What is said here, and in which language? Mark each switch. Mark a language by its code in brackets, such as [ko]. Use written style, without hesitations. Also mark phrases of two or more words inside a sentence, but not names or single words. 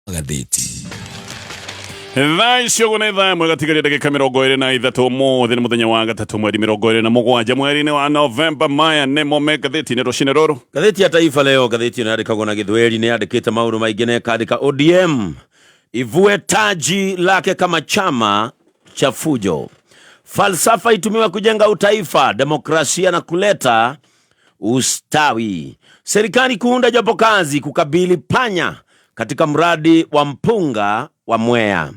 [ki] magathiti. Thaisho gunetha mwegatigaria ndagika 23 muthi ni muthenya wa gatatu mweri 27 mweri-ini wa Novemba. Maya nimo magathiti-ini rucini ruru. Gatheti ya Taifa Leo, gatheti inaandikagwo na Githweri, ni andikite maundu maingi na ikaandika ODM [sw] ivue taji lake kama chama cha fujo. Falsafa itumiwa kujenga utaifa, demokrasia na kuleta ustawi. Serikali kuunda jopo kazi kukabili panya katika mradi wa mpunga wa Mwea.